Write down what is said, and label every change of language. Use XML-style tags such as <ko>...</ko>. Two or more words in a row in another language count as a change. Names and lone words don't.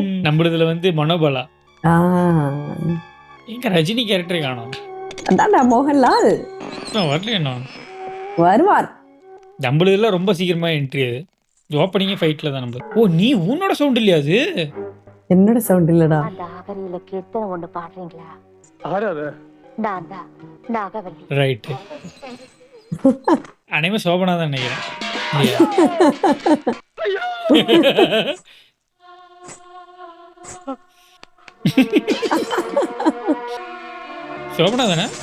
<ta>நம்மளதுல வந்து மனோபலா. ஆ. எங்க ரஜினி கேரக்டரே காணோம். அதான்டா மோகன்லால். வரல என்ன? வருவார். நம்மளதுல ரொம்ப சீக்கிரமா என்ட்ரி அது. ஓப்பனிங்கே ஃபைட்ல தான் நம்ம. ஓ நீ உன்னோட சவுண்ட் இல்லையா அது? என்னோட சவுண்ட் இல்லடா.</ta> <ml>നാഗവല്ലിയിലെ കീർത്തനം കൊണ്ട് പാടുறீங்களா? ആരത്?</ml> <ta>நான் தான் நாகவல்லி. ரைட். அனைவரும் சோபனா தான் நினைக்கிறேன். இல்லையா? சோபனா தானே?</ta>